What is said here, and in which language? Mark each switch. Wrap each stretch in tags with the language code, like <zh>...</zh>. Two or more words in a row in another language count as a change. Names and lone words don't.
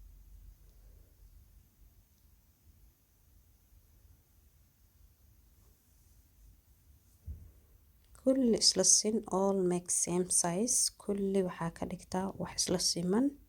<so>kulli isla sin,</so> <en>all make same size.</en> <so>kulli waxaa ka dhigtaa wax isla siman.</so>